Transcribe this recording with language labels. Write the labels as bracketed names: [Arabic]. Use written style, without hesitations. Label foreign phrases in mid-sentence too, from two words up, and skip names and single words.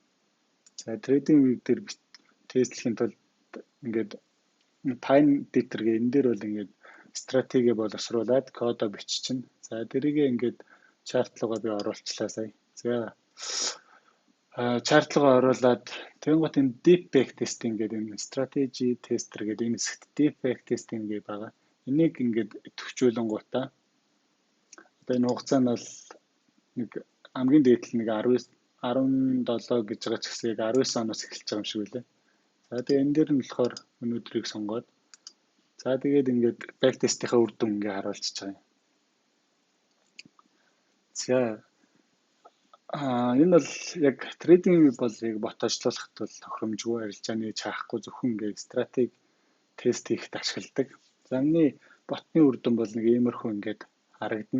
[Mongolian] За TradingView дээр тестлэхийн тулд ингээд Time Editor гэх энэ дээр бол ингээд стратеги боловсруулад кодоо биччихнэ. За тэрийг ингээд чарт руугаа би оруулчлаа сая. За чарт руугаа оруулаад тэгэнгუთ энэ [English] deep back testing [Mongolian] гэдэг энэ [English] strategy tester [Mongolian] гэдэг энэ хэсэгт [English] deep back testing [Mongolian] гэдэг байгаа. Энийг ингээд төвчүүлэнгуудаа одоо энэ хугацаа нь бол нэг хамгийн дээдл нэг 17 гэж байгаа ч гэсэн яг 19 оноос эхэлж байгаа юм шиг үлээ. За тэгээ энэ дээр нь болохоор өнөөдрийг сонгоод за тэгээд ингээд [English] back test- [Mongolian] ийнхаа үр дүн ингээд харуулчихж байгаа юм. За энэ бол яг трейдинг бол яг бот ажиллуулахад бол тохиромжгүй арилжааны чаахгүй зөвхөн ингээд стратеги тест хийхэд ашигладаг. За энэ ботны үр дүн бол нэг иймэрхүү ингээд харагдана.